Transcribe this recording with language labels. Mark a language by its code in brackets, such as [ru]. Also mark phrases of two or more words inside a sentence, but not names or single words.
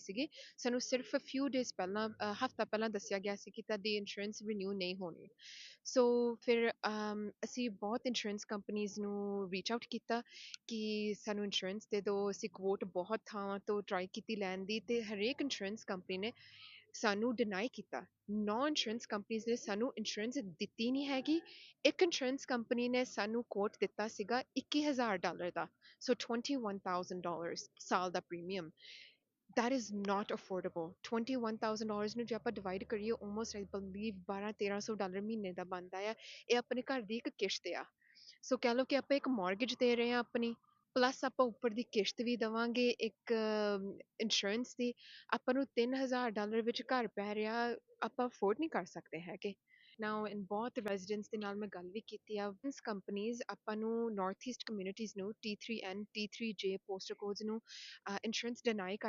[pa] ਸੀਗੀ ਸਾਨੂੰ ਸਿਰਫ [en] few days [pa] ਪਹਿਲਾਂ ਹਫਤਾ ਪਹਿਲਾਂ ਦੱਸਿਆ ਗਿਆ ਸੀ ਕਿ ਤੁਹਾਡੀ [en] insurance renew [pa] ਨਹੀਂ ਹੋਣੀ ਸੋ ਫਿਰ ਅਸੀਂ ਬਹੁਤ [en] insurance companies [pa] ਨੂੰ [en] reach out [pa] ਕੀਤਾ ਕਿ ਸਾਨੂੰ ਇੰਸ਼ੋਰੈਂਸ ਦੇ ਦਿਓ ਅਸੀਂ ਕੋਟ ਬਹੁਤ ਥਾਵਾਂ ਤੋਂ ਟਰਾਈ ਕੀਤੀ ਲੈਣ ਦੀ ਤੇ ਹਰੇਕ [en] insurance company [pa] ਨੇ ਸਾਨੂੰ ਡਿਨਾਈ ਕੀਤਾ 9 ਇੰਸ਼ੋਰੈਂਸ ਕੰਪਨੀਆਂ ਨੇ ਸਾਨੂੰ ਇੰਸ਼ੋਰੈਂਸ ਦਿੱਤੀ ਨਹੀਂ ਹੈਗੀ ਇੱਕ [en] insurance company [pa] ਨੇ ਸਾਨੂੰ ਕੋਟ ਦਿੱਤਾ ਸੀਗਾ $21,000 ਦਾ ਸੋ $21,000 ਸਾਲ ਦਾ ਪ੍ਰੀਮੀਅਮ [en] that is not affordable [pa] $21,000 ਨੂੰ ਜੇ ਆਪਾਂ ਡਿਵਾਈਡ ਕਰੀਏ [en] almost I believe [pa] $1200-1300 ਮਹੀਨੇ ਦਾ ਬਣਦਾ ਆ ਇਹ ਆਪਣੇ ਘਰ ਦੀ ਇੱਕ ਕਿਸ਼ਤ ਆ ਸੋ ਕਹਿ ਲਓ ਕਿ ਆਪਾਂ ਇੱਕ ਮਾਰਗੇਜ ਦੇ ਰਹੇ ਹਾਂ ਆਪਣੀ ਪਲੱਸ ਆਪਾਂ ਉੱਪਰ ਦੀ ਕਿਸ਼ਤ ਵੀ ਦੇਵਾਂਗੇ ਇੱਕ ਇੰਸ਼ੋਰੈਂਸ ਦੀ ਆਪਾਂ ਨੂੰ $3000 ਵਿੱਚ ਘਰ ਪੈ ਰਿਹਾ ਆਪਾਂ ਅਫੋਰਡ ਨਹੀਂ ਕਰ ਸਕਦੇ ਹੈਗੇ [en] now in [pa] ਬਹੁਤ ਰੈਜ਼ੀਡੈਂਟਸ ਦੇ ਨਾਲ ਮੈਂ ਗੱਲ ਵੀ ਕੀਤੀ ਆ [en] ins companies [pa] ਆਪਾਂ ਨੂੰ [en] north east communities [pa] ਨੂੰ T3N T3J [en] postal codes [pa] ਨੂੰ [en] insurance deny [pa] ਕਰ